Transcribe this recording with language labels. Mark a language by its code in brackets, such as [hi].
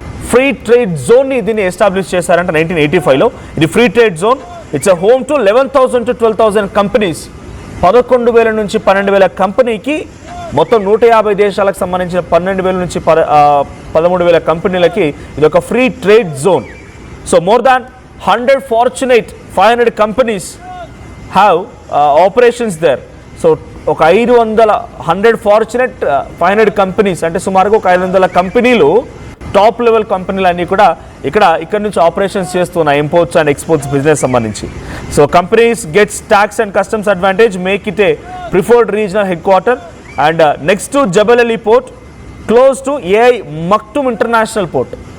[te] Free trade జోన్ని దీన్ని establish చేశారంటే 1985లో. ఇది free trade zone. [en] It's a home to 11,000 to 12,000 companies. [te] 11,000 నుంచి 12,000 కంపెనీకి, మొత్తం 150 దేశాలకు సంబంధించిన 12,000 నుంచి 13,000 కంపెనీలకి ఇది ఒక free trade zone. [en] So more than 100 fortunate 500 companies have operations there. [te] So ఒక 100 ఫార్చునేట్ 500 కంపెనీస్ అంటే సుమారుగా ఒక 500 కంపెనీలు, టాప్ లెవెల్ కంపెనీలు అన్నీ కూడా ఇక్కడ నుంచి ఆపరేషన్స్ చేస్తున్నాయి, ఇంపోర్ట్స్ అండ్ ఎక్స్పోర్ట్స్ బిజినెస్ సంబంధించి. [en] So companies gets tax and customs advantage, make it a preferred regional head quarter and next to Jebel Ali port, close to Al Maktoum international port.